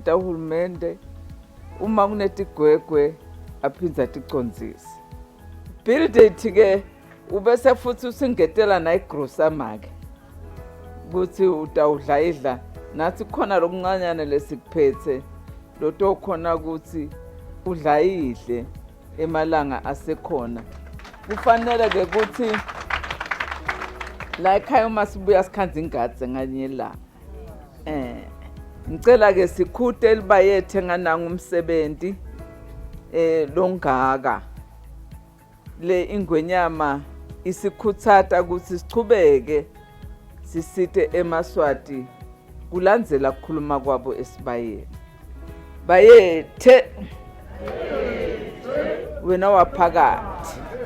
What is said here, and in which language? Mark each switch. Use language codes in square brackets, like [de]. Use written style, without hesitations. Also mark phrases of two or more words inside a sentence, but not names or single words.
[ss] tahulumende uma kunetigwegwe aphinza ticondzisi [en] Bill Date [ss] ke ubese futhi usingetela na igrocery ukuthi utawudla idla nathi khona lokuncanyana lesikuphethe loto khona ukuthi udla idle emalanga asekhona kufanele ke ukuthi la ekhaya uma sibuya sikhanza ingadze nganye la ngicela ke sikhute libayethe ngananga umsebenzi longaka le ingwenyama isikhuthata ukuthi sichubeke sisite eMaswati kulandzela kukhuluma kwabo esibayeni bayethe wena waphakathi